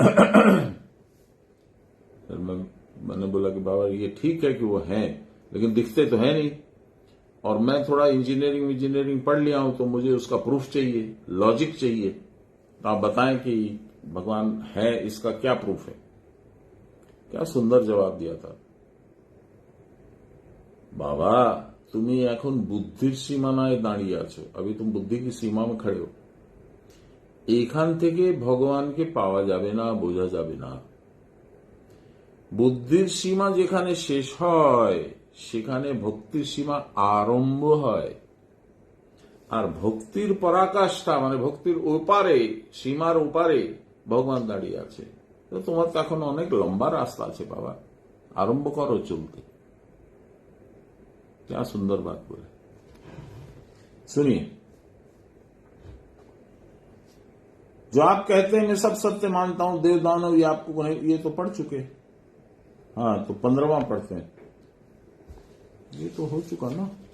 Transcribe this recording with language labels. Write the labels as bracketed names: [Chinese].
[Hindi] फिर मैंने बोला कि बाबा ये ठीक है कि वो हैं, लेकिन दिखते तो है नहीं, और मैं थोड़ा इंजीनियरिंग पढ़ लिया हूं, तो मुझे उसका प्रूफ चाहिए, लॉजिक चाहिए। तो आप बताएं कि भगवान है, इसका क्या प्रूफ है। क्या सुंदर जवाब दिया था। बाबा [Bangla] তুমি এখন বুদ্ধির সীমানায় দাঁড়িয়ে আছো, [Hindi] अभी तुम बुद्धि की सीमा में खड़े हो। [Bangla] এখান থেকে ভগবানকে পাওয়া যাবে না, বোঝা যাবে না। বুদ্ধির সীমা যেখানে শেষ হয় সেখানে ভক্তির সীমা আরম্ভ হয়। আর ভক্তির পরাকাষ্ঠা মানে ভক্তির ওপারে, সীমার ওপারে ভগবান দাঁড়িয়ে আছে। তো তোমার তো এখন অনেক লম্বা রাস্তা আছে বাবা, আরম্ভ করো চলতে। [Hindi] क्या सुंदर बात बोले। सुनिए, जो आप कहते हैं मैं सब सत्य मानता हूं, देव दानव ये आपको ये तो पढ़ चुके। हाँ, तो 15वां पढ़ते हैं। ये तो हो चुका ना।